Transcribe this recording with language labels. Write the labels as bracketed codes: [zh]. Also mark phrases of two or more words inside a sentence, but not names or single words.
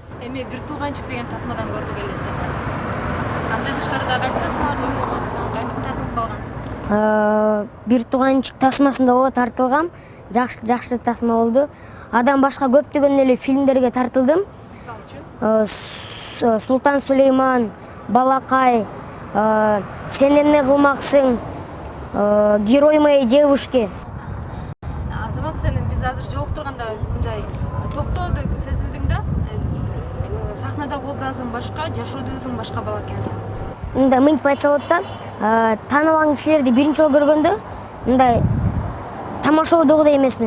[ky] Эми бир тууганчык деген тасмадан көрдүк эле сени. Андан тышкарыда кайсы тасмаларды ойногонсуң, кантип тартылып калгансың? Бир тууганчык тасмасында ооба тартылгам. Жакшы тасма болду. Адан башка көптөгөн эле фильмдерге тартылдым. Мисалы үчүн Султан Сулейман, Балакай, Сен эмне кылмаксың, Герой моей девушки. Азамат, сени биз азыр жолуктурганда мындай токтоодо сезилдиң да. Сахнадагы образың башка, жашоодо өзүң башка бала экенсиң. Мындай мынтип айтса болот да, тааныбаган кишилерди биринчи жолу көргөндө мындай тамашоодогудай эмесмин.